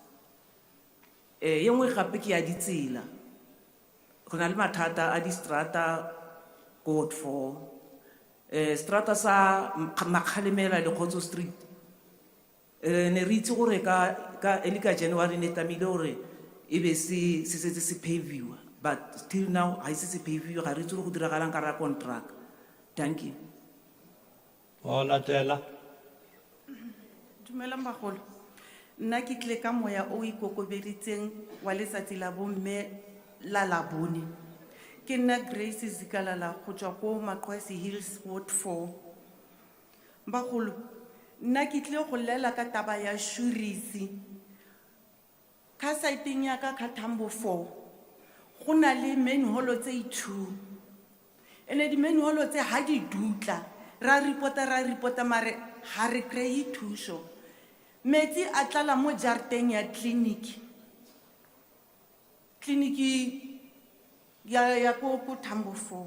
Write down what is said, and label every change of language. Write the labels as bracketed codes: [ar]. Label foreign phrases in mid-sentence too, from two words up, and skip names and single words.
[tn] Nngwe gape ke ya ditsela, go na le mathata a di strata ko Ward 4, strata sa Makgalemela le Khotso Street. Ne re itse gore ka early ka January ne tamile gore e be se paviwa, but still now ha se paviwa, ga re itse go diragalang ka ra contract. [en] Thank you. [tn] Hola tela. Dumela magolo. Nna ke tle ka moya o ikokobeditseng wa letsatsi la bomme la Labone. Ke nna Grace Zikalala go tswa ko Makwesi Hills Ward 4. Bagolo, nna ke tlile go lela ka taba ya Shurisi. Ka saeteng ya ka Katambo 4. Go na le manhole tse 2. Ene di manhole tse ha di dutla. Ra reporta mare ha re krei thuso. Metsi a tlala mo jarteng ya clinic. Clinic ya ko Tambo 4.